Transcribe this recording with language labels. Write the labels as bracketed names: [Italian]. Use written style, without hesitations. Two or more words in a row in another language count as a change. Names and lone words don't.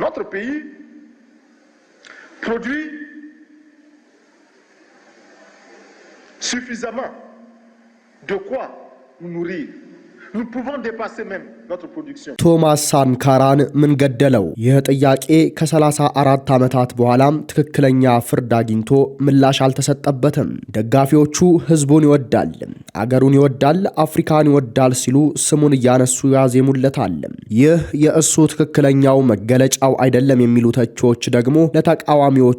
[French] pays produit suffisamment de quoi nous nourrir. Nous pouvons dépasser même notre production. [Amharic] ቶማስ ሳንካራን ምን ገደለው? ይህ ጥያቄ ከ34 ዓመታት በኋላም ትክክለኛ ፍርድ አግኝቶ ምላሽ አልተሰጠበትም። ደጋፊዎቹ ህዝቡን ይወዳል፣ አገሩን ይወዳል፣ አፍሪካን ይወዳል ሲሉ ስሙን እያነሱ ያዜሙለታል። ይህ የእሱ ትክክለኛው መገለጫው አይደለም የሚሉ ተቺዎች ደግሞ ለተቃዋሚዎቹ